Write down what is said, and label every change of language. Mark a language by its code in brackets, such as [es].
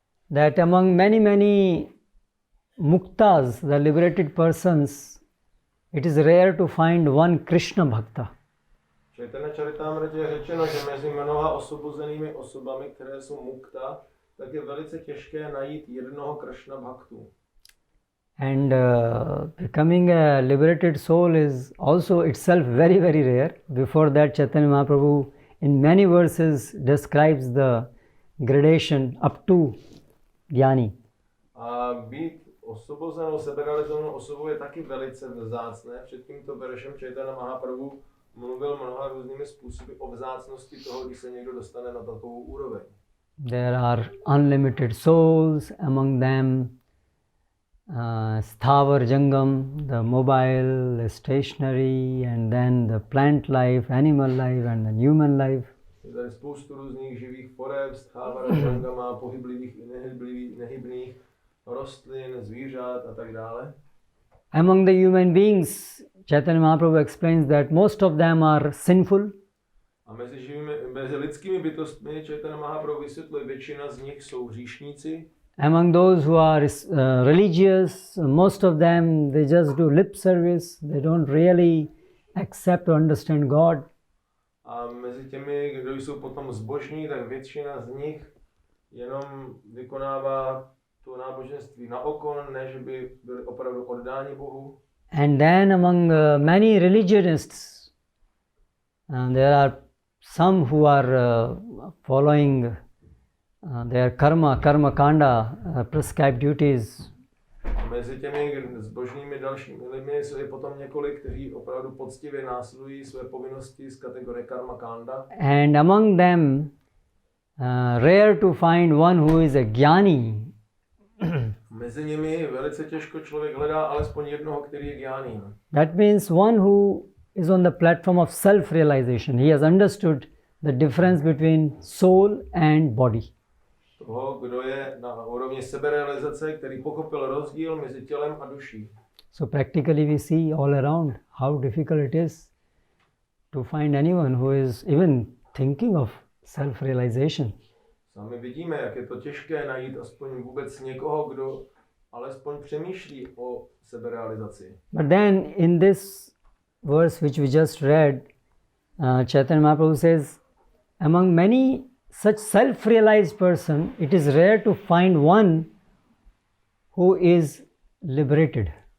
[en] That among many muktas, the liberated persons, it is rare to find one Krishna Bhakta. [cs] Chaitanya Charitamrita je řečeno, že mezi mnoha osvobozenými osobami, které jsou mukta, tak je velice těžké najít jednoho Krishna Bhaktu. [en] And becoming a liberated soul is also itself very rare. Before that, Chaitanya Mahaprabhu in many verses describes the gradation up to Jnani. [cs] A být osvobozenou, seberealizovanou osobou je taky velice vzácné. Před tímto veršem Chaitanya Mahaprabhu mluvil mnoha různými způsoby o vzácnosti toho, když se někdo dostane na takovou úroveň. [en] There are unlimited souls, among them Sthavar Jangam, the mobile, the stationary, and then the plant life, animal life, and the human life. [cs] Je tady spoustu různých živých forev, Sthavara Jangama, pohyblivých i nehybných, rostlin, zvířat a tak dále. [en] Among the human beings, Chaitanya Mahaprabhu explains that most of them are sinful. [cs] A mezi lidskými bytostmi Chaitanya Mahaprabhu vysvětluje, většina z nich jsou hříšníci. [en] Among those who are religious, most of them, they just do lip service. They don't really accept or understand God. [cs] A mezi těmi, kdo jsou potom zbožní, tak většina z nich jenom vykonává to náboženství na oko, ne že by byli opravdu oddáni Bohu. [en] And then among many religionists, there are some who are following their karma kanda, prescribed duties. [cs] Mezi těmi zbožnými dalšími lidmi je potom několik, kteří opravdu poctivě následují své povinnosti z kategorie karma kanda. [en] And among them, rare to find one who is a jnani. [cs] Mezi nimi je velice těžko člověk hledá alespoň jednoho, který je jnani. [en] That means one who is on the platform of self-realization. He has understood the difference between soul and body. [cs] Toho, kdo je na úrovni seberealizace, který pochopil rozdíl mezi tělem a duší. [en] So practically we see all around how difficult it is to find anyone who is even thinking of self-realization. [cs] Sami vidíme, jak je to těžké najít aspoň vůbec někoho, kdo alespoň přemýšlí o seberealizaci. [en] But then in this verse which we just read, Chaitanya Mahaprabhu says, among many such self-realized person, it is rare to find one who is liberated.